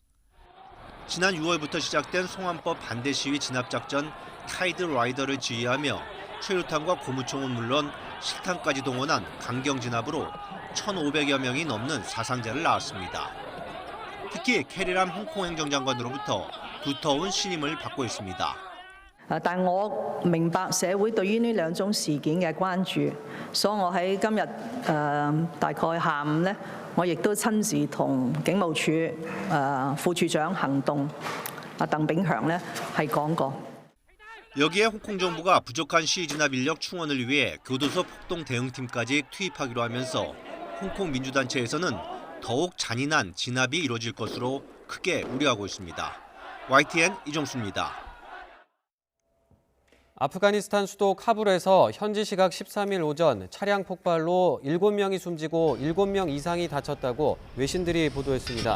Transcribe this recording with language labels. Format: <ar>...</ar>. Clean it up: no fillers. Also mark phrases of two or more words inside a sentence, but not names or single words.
<ko>지난 6월부터 시작된 송환법 반대 시위 진압작전 타이드 라이더를 지휘하며 최루탄과 고무총은 물론 실탄까지 동원한 강경 진압으로 1,500여 명이 넘는 사상자를 낳았습니다. 특히 캐리람 홍콩 행정장관으로부터 두터운 신임을 받고 있습니다.</ko> <yue>但我明白社會對於呢兩宗事件嘅關注，所以我喺今日大概下午呢，我亦都親自同警務處副處長行動鄧炳強呢係講過。</yue> <ko>여기에 홍콩 정부가 부족한 시위 진압 인력 충원을 위해 교도소 폭동 대응팀까지 투입하기로 하면서 홍콩 민주단체에서는 더욱 잔인한 진압이 이뤄질 것으로 크게 우려하고 있습니다. YTN 이종수입니다. 아프가니스탄 수도 카불에서 현지 시각 13일 오전 차량 폭발로 7명이 숨지고 7명 이상이 다쳤다고 외신들이 보도했습니다.</ko>